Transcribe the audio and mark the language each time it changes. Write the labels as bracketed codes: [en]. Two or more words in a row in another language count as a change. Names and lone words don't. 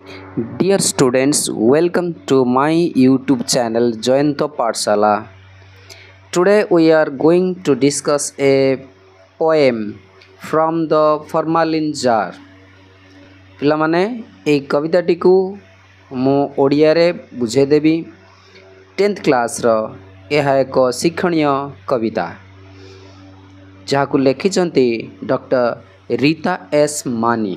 [en] Dear students, welcome to my YouTube channel Jayanto Pathshala. Today we are going to discuss a poem from the Formalin Jar. [or] ପିଲାମାନେ ଏହି କବିତାଟିକୁ ମୁଁ ଓଡ଼ିଆରେ ବୁଝେଇଦେବି। 10th କ୍ଲାସ୍ର ଏହା ଏକ ଶିକ୍ଷଣୀୟ କବିତା ଯାହାକୁ ଲେଖିଛନ୍ତି ଡକ୍ଟର ରୀତା ଏସ୍ ମାନି।